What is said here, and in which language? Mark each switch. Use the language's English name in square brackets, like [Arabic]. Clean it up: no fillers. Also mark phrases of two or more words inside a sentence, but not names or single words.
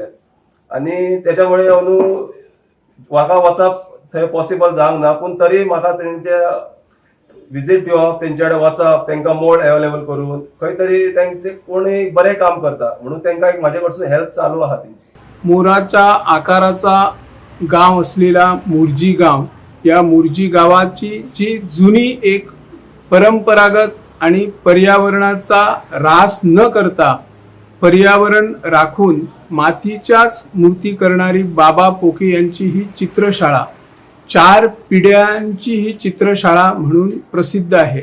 [Konkani] आनी त्याच्यामुळे अंदू म्हाका वचप थंय पॉसिबल जावंक ना. पूण तरी म्हाका तेंच्या विजीट दिवप, तेंचे कडेन वचप, तांकां मोड अवेलेबल करून खंय तरी ते कोणी बरें काम करता म्हणून तांकां एक म्हाजे कडसून हेल्प चालू आहा तेंची. [Marathi] मोराच्या आकाराचा गाव असलेला मुर्जी गाव, या मुर्जी गावाची जी जुनी एक परंपरागत आणि पर्यावरणाचा ऱ्हास न करता पर्यावरण राखून मातीच्याच मूर्ती करणारी बाबा पोके यांची ही चित्रशाळा 4 पिढ्यांची ही चित्रशाळा म्हणून प्रसिद्ध आहे.